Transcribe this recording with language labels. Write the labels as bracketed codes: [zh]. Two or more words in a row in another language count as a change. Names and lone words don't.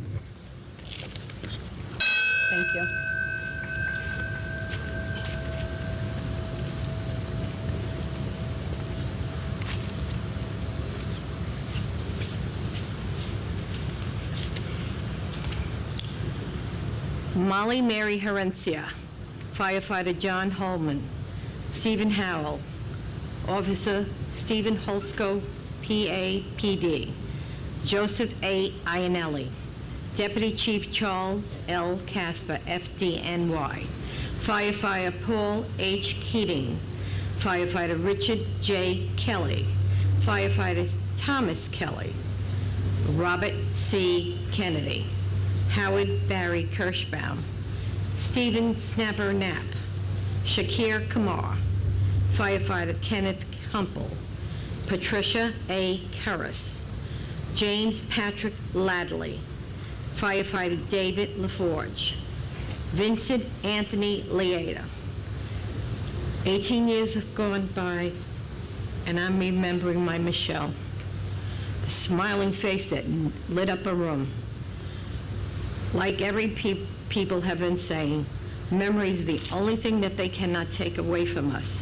[en] Thank you. Molly Mary Herencia, Firefighter John Holman, Stephen Howell, Officer Stephen Holsco, PAPD. Joseph A. Iannelli. Deputy Chief Charles L. Casper, FDNY. Firefighter Paul H. Keating. Firefighter Richard J. Kelly. Firefighter Thomas Kelly. Robert C. Kennedy. Howard Barry Kirschbaum. Stephen Snapper Knapp. Shakir Kamar. Firefighter Kenneth Humpel. Patricia A. Curris. James Patrick Ladley. Firefighter David LaForge. Vincent Anthony Leada. 18 years have gone by, and I'm remembering my Michelle, the smiling face that lit up a room. Like every people have been saying, memory is the only thing that they cannot take away from us.